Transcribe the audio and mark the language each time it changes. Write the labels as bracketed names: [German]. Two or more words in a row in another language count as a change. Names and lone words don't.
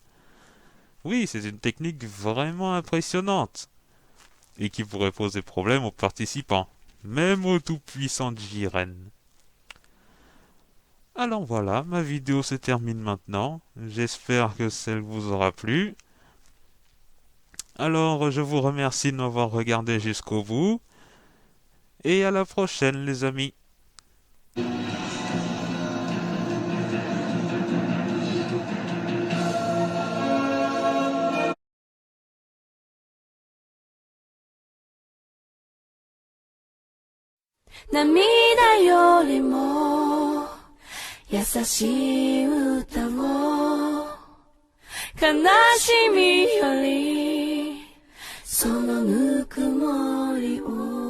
[French] Oui, c'est une technique vraiment impressionnante, et qui pourrait poser problème aux participants, même au tout-puissant Jiren. Alors voilà, ma vidéo se termine maintenant. J'espère que celle vous aura plu. Alors, je vous remercie de m'avoir regardé jusqu'au bout. Et à la prochaine, les amis. [Japanese] 涙よりも優しい歌を悲しみよりそのぬくもりを